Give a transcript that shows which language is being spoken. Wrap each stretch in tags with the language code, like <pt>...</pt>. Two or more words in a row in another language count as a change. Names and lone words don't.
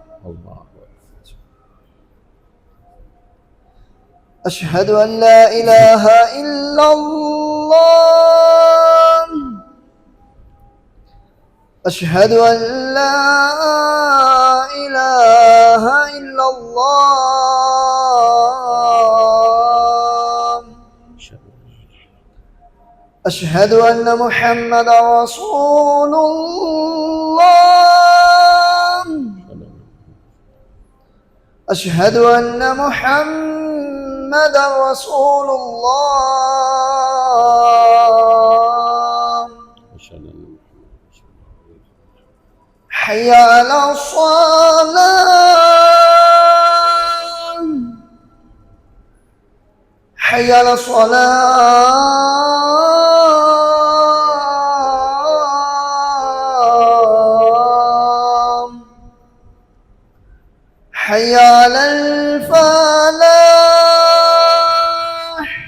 <ar>أشهد أن لا إله إلا الله، أشهد أن لا إله إلا الله، أشهد أن محمدا رسول الله. الله أشهد أن محمدا رسول الله حي على الصلاة حي على الصلاة حي على الفلاح</ar>